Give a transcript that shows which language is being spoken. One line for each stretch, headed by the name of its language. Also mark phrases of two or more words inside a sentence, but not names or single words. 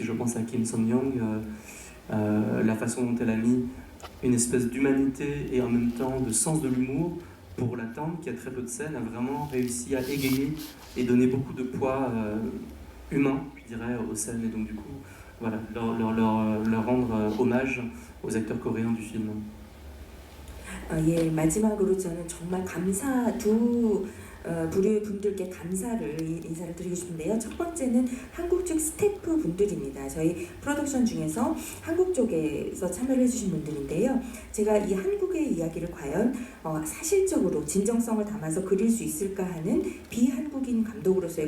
French: Je pense à Kim Son-young, la façon dont elle a mis une espèce d'humanité et en même temps de sens de l'humour pour la tante qui a très peu de scènes, a vraiment réussi à égayer et donner beaucoup de poids humain, je dirais, aux scènes. Et donc du coup, voilà, leur rendre hommage aux acteurs coréens du film.
Korean: 예, 마지막으로 저는 정말 부류의 분들께 인사를 드리고 싶은데요. 첫 번째는 한국 측 스태프 분들입니다. 저희 프로덕션 중에서 한국 쪽에서 참여를 해주신 분들인데요. 제가 이 한국의 이야기를 과연 사실적으로 진정성을 담아서 그릴 수 있을까 하는 비한국인 감독으로서의